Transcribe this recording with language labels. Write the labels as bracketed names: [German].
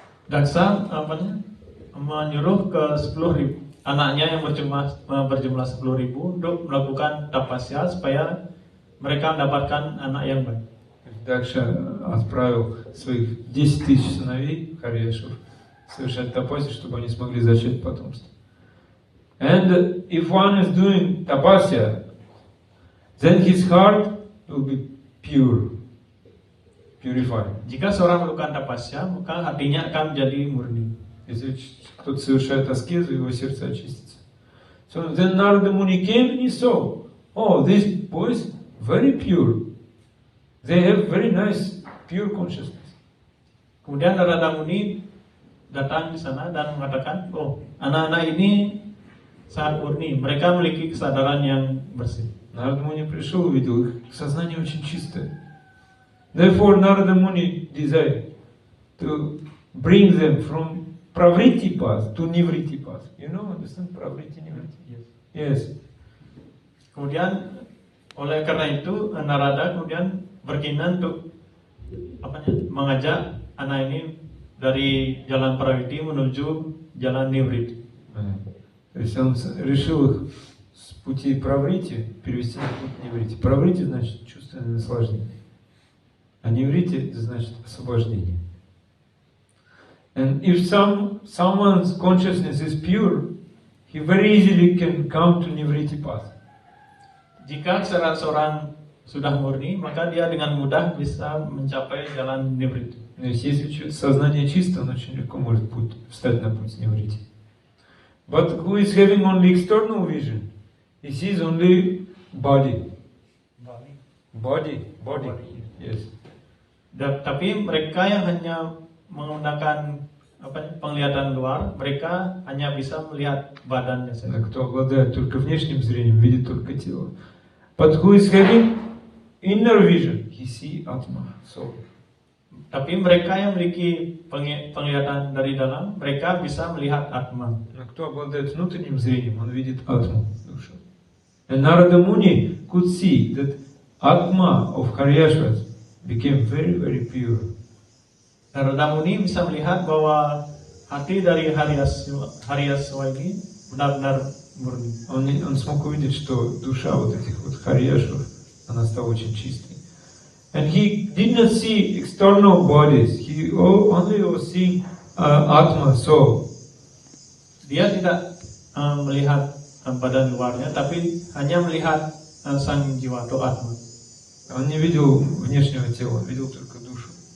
[Indonesian] Daksa menyuruh ke 10.000 anaknya yang berjumlah 10.000 untuk melakukan tapasya supaya mereka mendapatkan anak yang baik. [Russian] Дакша отправил своих 10 тысяч сыновей Харьяшев совершать тапасию, чтобы они смогли зачать потомство. [English] And if one is doing tapasya, then his heart will be purified. [Indonesian] Jika seorang melakukan tapasya, maka hatinya akan menjadi murni. [Russian] Если кто-то совершает аскезу, его сердце очистится. [English] So then Narada Muni came and he saw, oh, these boys, very pure. They have very nice, pure consciousness. [Indonesian] Kemudian Narada Muni datang di sana dan mengatakan, oh, anak-anak ini sangat murni, mereka memiliki kesadaran yang bersih. [Russian] Нарада Муни пришел, увидел их, сознание очень чистое. [English] Therefore, Narada Muni desired to bring them from Pravriti path to Nivriti path. You know, understand Pravriti, Nivriti? Yes. [Indonesian] Kemudian oleh karena itu Narada kemudian berkenan untuk mengajak anak ini dari jalan Pravriti menuju jalan Nivriti. [Russian] То есть он решил их с пути Праврити перевести на путь Ниврити. Праврити значит чувственное наслаждение, а Ниврити значит освобождение. [English] And if someone's consciousness is pure, he very easily can come to Nivriti path. [Indonesian] Jika seorang sudah murni, maka dia dengan mudah bisa mencapai jalan Nivriti. [Russian] То есть если сознание чисто, он очень легко может встать на путь Ниврити. [English] But who is having only external vision? He sees only body. Body. Yes. [Indonesian] Tapi mereka yang hanya menggunakan penglihatan luar, mereka hanya bisa melihat badannya saja. [Russian] Кто обладает только внешним зрением, видит только тело. [English] But who is having inner vision? He sees Atma, soul. [Indonesian] Tapi mereka yang memiliki penglihatan dari dalam, mereka bisa melihat Atma. [Russian] Кто обладает внутренним зрением, он видит Атму, душу. [English] And Narada Muni could see that Atma of Haryashvas became very, very pure. [Indonesian] Narada Muni bisa melihat bahwa hati dari Haryasva ini benar-benar murni. [Russian] Он смог увидеть, что душа вот этих вот Харьяшвов, она стала очень чистой. [English] And he did not see external bodies. He only was seeing Atma, soul. [Indonesian] Dia tidak melihat badan luarnya, tapi hanya melihat sang jiwa atau Atma. [Russian] Он не видел внешнего тела, он видел только душу.